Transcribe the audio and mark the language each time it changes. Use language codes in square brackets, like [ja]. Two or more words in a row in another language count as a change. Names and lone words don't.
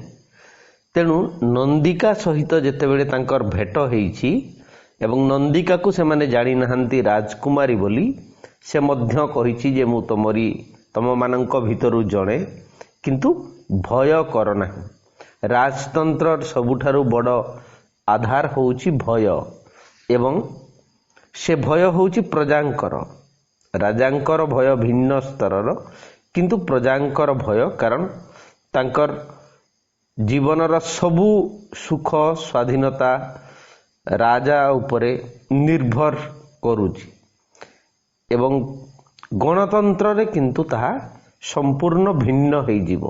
[or] ତେଣୁ ନନ୍ଦିକା ସହିତ ଯେତେବେଳେ ତାଙ୍କର ଭେଟ ହେଇଛି ଏବଂ ନନ୍ଦିକାଙ୍କୁ ସେ ମାନେ ଜାଣି ନାହାନ୍ତି ରାଜକୁମାରୀ ବୋଲି ସେ ମଧ୍ୟ କହିଛି ଯେ ମୁଁ ତମ ମାନଙ୍କ ଭିତରୁ ଜଣେ, କିନ୍ତୁ ଭୟ କର ନାହିଁ। ରାଜତନ୍ତ୍ର ସବୁଠାରୁ ବଡ଼ ଆଧାର ହେଉଛି ଭୟ ଏବଂ ସେ ଭୟ ହେଉଛି ପ୍ରଜାଙ୍କର। ରାଜାଙ୍କର ଭୟ ଭିନ୍ନ ସ୍ତରର, କିନ୍ତୁ ପ୍ରଜାଙ୍କର ଭୟ କାରଣ ତାଙ୍କର ଜୀବନର ସବୁ ସୁଖ ସ୍ୱାଧୀନତା ରାଜା ଉପରେ ନିର୍ଭର କରୁଛି ଏବଂ ଗଣତନ୍ତ୍ର ରେ କିନ୍ତୁ ତାହା ସମ୍ପୂର୍ଣ୍ଣ ଭିନ୍ନ ହୋଇ ଯିବ।